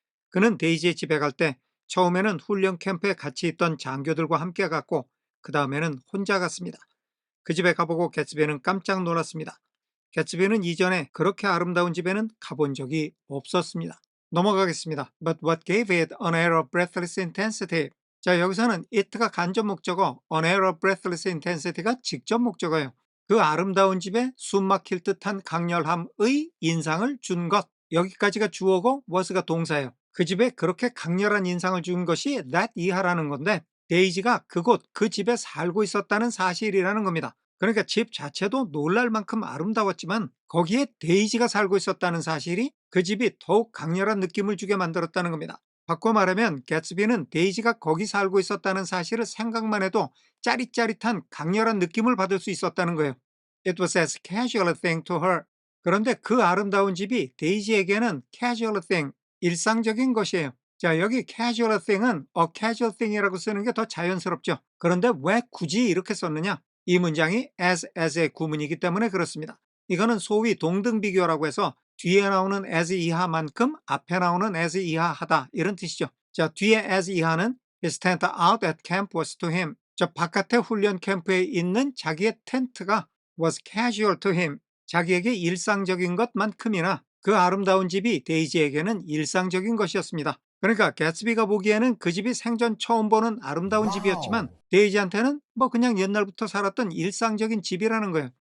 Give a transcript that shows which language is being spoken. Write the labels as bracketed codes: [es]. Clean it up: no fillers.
[ko] 그는 데이지의 집에 갈 때 처음에는 훈련 캠프에 같이 있던 장교들과 함께 갔고 그 다음에는 혼자 갔습니다. 그 집에 가보고 개츠비는 깜짝 놀랐습니다. 개츠비는 이전에 그렇게 아름다운 집에는 가본 적이 없었습니다. 넘어가겠습니다. [en] But what gave it an air of breathless intensity? [ko] 자, 여기서는 it가 간접 목적어, [en] an air of breathless intensity [ko] 가 직접 목적어예요. 그 아름다운 집에 숨막힐 듯한 강렬함의 인상을 준 것. 여기까지가 주어고 was가 동사예요. 그 집에 그렇게 강렬한 인상을 준 것이 that 이하라는 건데 데이지가 그곳 그 집에 살고 있었다는 사실이라는 겁니다. 그러니까 집 자체도 놀랄 만큼 아름다웠지만 거기에 데이지가 살고 있었다는 사실이 그 집이 더욱 강렬한 느낌을 주게 만들었다는 겁니다. 바꿔 말하면 개츠비는 데이지가 거기 살고 있었다는 사실을 생각만 해도 짜릿짜릿한 강렬한 느낌을 받을 수 있었다는 거예요. [en] It was as casual a thing to her. [ko] 그런데 그 아름다운 집이 데이지에게는 [en] casual thing, [ko] 일상적인 것이에요. 자, 여기 casual thing은 a casual thing이라고 쓰는 게 더 자연스럽죠. 그런데 왜 굳이 이렇게 썼느냐? 이 문장이 as의 구문이기 때문에 그렇습니다. 이거는 소위 동등 비교라고 해서 뒤에 나오는 as 이하만큼 앞에 나오는 as 이하하다 이런 뜻이죠. 자, 뒤에 as 이하는 [en] His tent out at camp was to him. [ko] 저 바깥에 훈련 캠프에 있는 자기의 텐트가 [en] was casual to him. [ko] 자기에게 일상적인 것만큼이나 그 아름다운 집이 데이지에게는 일상적인 것이었습니다. 그러니까 개츠비가 보기에는 그 집이 생전 처음 보는 아름다운 집이었지만 데이지한테는 뭐 그냥 옛날부터 살았던 일상적인 집이라는 거예요.